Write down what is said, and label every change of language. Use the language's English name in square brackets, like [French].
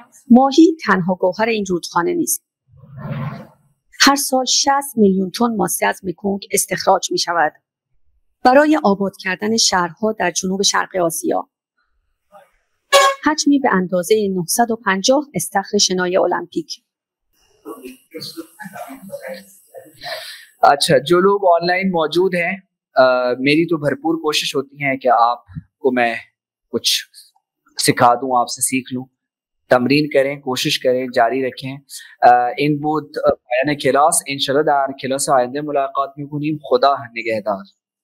[Persian] ماهی تنها گوهر این رودخانه نیست. هر سال 60 میلیون تن ماسه از مکونگ استخراج می شود برای آباد کردن شهرها در جنوب شرق آسیا. حجمی به اندازه 950 استخر شنای المپیک. [Hindi] अच्छा जो लोग ऑनलाइन मौजूद हैं, मेरी तो भरपूर कोशिश होती है कि आपको मैं कुछ सिखा दूं, आपसे सीख लूं. तमरीन करें, कोशिश करें, जारी रखें. [Persian] این بود پایان کلاس. انشالله در کلاس آینده ملاقات می‌کنیم. خدا نگهدار.